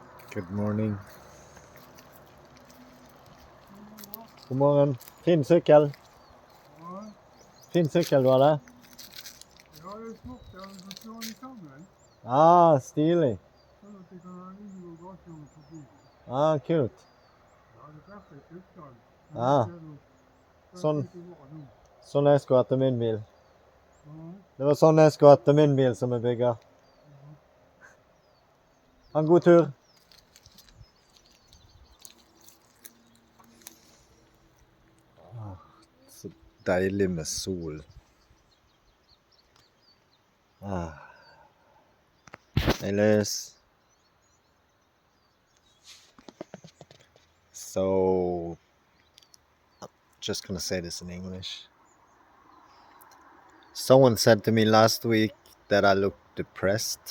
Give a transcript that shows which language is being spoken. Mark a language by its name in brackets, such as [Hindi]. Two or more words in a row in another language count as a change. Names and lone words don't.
[English] Good morning. [Norwegian] God morgen. Fin sykkel. Ja, Fin sykkel du har der. ja, det er smart. Jeg har fått slå den sammen, Ah, stilig. sånn at jeg kan unngå gaten forbi. Ah, kult. Jeg hadde vært et utstand, men Ah, det er jo sånn, kanskje ikke bra nå. sånn jeg skulle hatt til min bil. Ja, Det var sånn jeg skulle hatt til min bil som jeg bygger. ja. Ha en god tur. Så deilig med sol. [English] Hey Liz. So, just gonna say this in English. Someone said to me last week that I looked depressed.